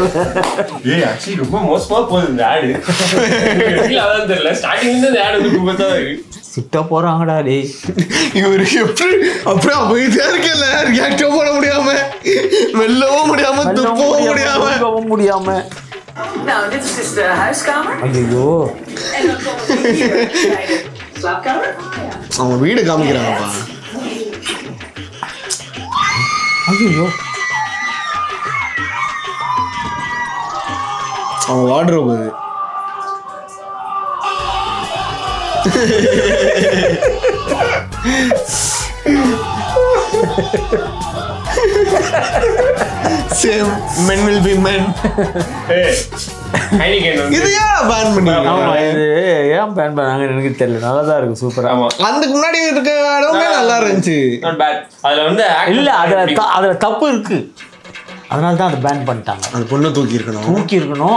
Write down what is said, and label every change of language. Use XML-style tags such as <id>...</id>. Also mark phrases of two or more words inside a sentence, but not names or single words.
<ta>ஏய் ஆக்சுவலி ரொம்ப மோசமா போகுது இந்த ஆடு. அதான் தெரியல ஸ்டார்டிங்ல இருந்து இந்த ஆடு வந்து கூப்பத்தா இருக்கு. சிட்ட போறாங்கடா டேய். இவரு எப்படி அப்படியே அமைதியா இருக்கல, ரியாக்டோ பண்ண முடியாம, மெல்லவும் முடியாம, துப்பவும் முடியாம.</ta> <nl>Nou, dit is de huiskamer.</nl> <ta>ஐயோ</ta> <nl>En dan komen we hier bij de slaapkamer.</nl> <ta>அவங்க வீடு காமிக்கிறாங்கப்பா. ஐயோ அவங்க வார்ட்ரோப் அது.</ta> <en>Same men will be men.</en> <ta>இது ஏன் பேன் பண்ணீங்க? ஆமா இது ஏன் பேன் பண்ணாங்க எனக்கு தெரியல. நல்லா தான் இருக்கு சூப்பரா. ஆமா அதுக்கு முன்னாடி இருக்க இடமே நல்லா இருந்துச்சு.</ta> <en>not bad.</en> <ta>அதுல வந்து இல்ல அதுல தப்பு இருக்கு. அதனால தான் அதை பேன் பண்ணிட்டாங்க. அந்த பொண்ணை தூக்கி இருக்கணும்,</ta>